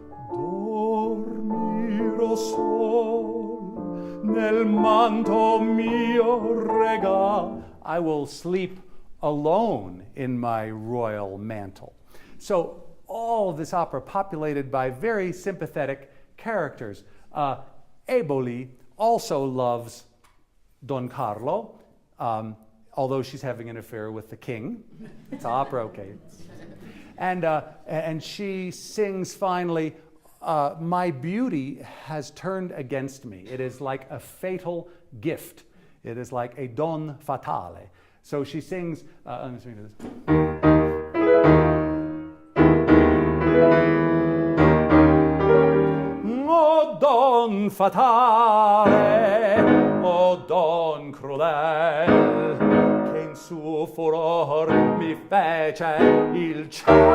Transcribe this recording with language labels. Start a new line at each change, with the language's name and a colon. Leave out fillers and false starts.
Italian: Dormirò sol nel manto mio regal.
English: I will sleep alone in my royal mantle. So all of this opera populated by very sympathetic characters. Eboli also loves Don Carlo, although she's having an affair with the king. It's opera, okay. And she sings finally, my beauty has turned against me. It is like a fatal gift. It is like a don fatale. So she sings, let me sing this.
Italian: O don fatale, o don crudel, che in suo furor mi fece il cielo.